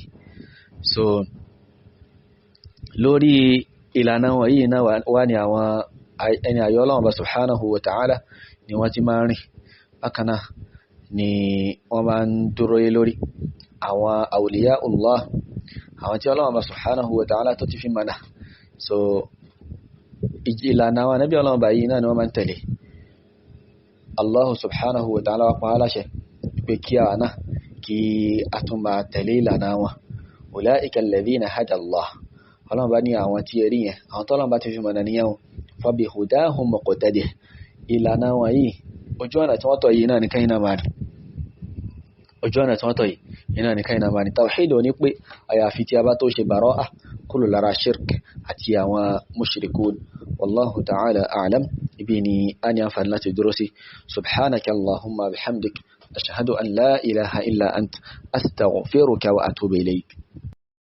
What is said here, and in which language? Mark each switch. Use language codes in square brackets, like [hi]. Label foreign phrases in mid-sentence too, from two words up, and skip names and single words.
[yo] So lórí ìlànà wọn yìí náà wà ní àwọn ẹni àyọ́ Ọlọ́run bá [ar] سبحانه وتعالى [yo] ni wọ́n ti máa ń rìn bákan náà ni wọ́n máa ń dúró lórí àwọn awliyaullah, àwọn tí Ọlọ́run bá [ar] سبحانه وتعالى [yo] tó ti fi mọ̀nà. So ìlànà àwọn ànábì Ọlọ́run bá yìí náà ni wọ́n máa ń tẹ̀lé. Allah [ar] سبحانه وتعالى [yo] wá pa á láṣẹ pé kí a náà kí a tún máa tẹ̀lé ìlànà wọn. [ar] أولئك الذين هدى الله, [yo] Ọlọ́run bá ní àwọn tí ẹ̀rí yẹn àwọn tọ́lọ́run bá ti fi mọ̀nà níyàwó [ar] فبهداهم اقتده, [yo] ìlànà wọn yìí ojú ọ̀nà tí wọ́n tọ̀ yìí náà ní káyìn náà máa ní, ojú ọ̀nà tí wọ́n tọ̀ yìí náà ní káyìn náà máa ní. Tawhid ò ní pé àyàfi tí a bá tó ṣe bara'a kúrò lára shirk àti àwọn mushrikun. [ar] والله تعالى أعلم. [yo] Ibi ni a ní àǹfààní láti dúró sí. [ar] سبحانك اللهم بحمدك أشهد أن لا إله إلا أنت أستغفرك وأتوب إليك.